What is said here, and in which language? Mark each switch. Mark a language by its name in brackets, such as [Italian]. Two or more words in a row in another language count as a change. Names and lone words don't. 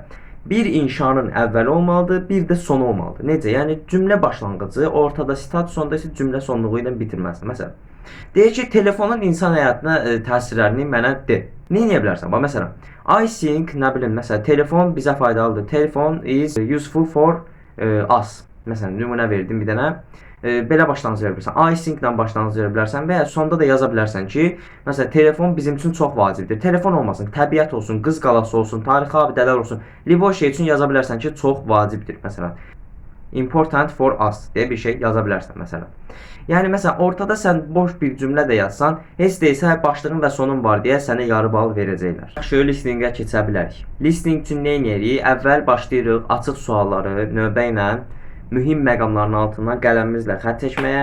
[Azerbaijani] Bir inşanın əvvəli olmalıdır, bir də sonu olmalıdır. Necə? Yəni cümlə başlanğıcı, ortada sitat, sonda isə cümlə sonluğu ilə bitirməlisən. Məsələn, deyək ki, telefonun insan həyatına təsirlərini mənə de. Nə edə bilərsən? Bax, məsələn, [English] I think, [Azerbaijani] nə bilim, məsələn, telefon bizə faydalıdır. [English] Telefon is useful for us. [Azerbaijani] Məsələn, nümunə verdim bir dənə. Belə başlanğıc verə bilərsən. [English] I think- [Azerbaijani] lə başlanğıc verə bilərsən və ya sonda da yaza bilərsən ki, məsələn, telefon bizim üçün çox vacibdir. Telefon olmasın, təbiət olsun, qız qalası olsun, tarixi abidələr olsun. Liboy şey üçün yaza bilərsən ki, çox vacibdir, məsələn. [English] Important for us [Azerbaijani] deyə bir şey yaza bilərsən, məsələn. Yəni, məsələn, ortada sən boş bir cümlə də yazsan, heç deyilsə başlığın və sonun var deyə sənə yarı bal verəcəklər. Şöyle listeninqə keçə bilərik. Listening üçün nə edirik? Əvvəl başlayırıq açıq sualları növbə ilə mühim məqamların altından qələmimizlə xətt çəkməyə.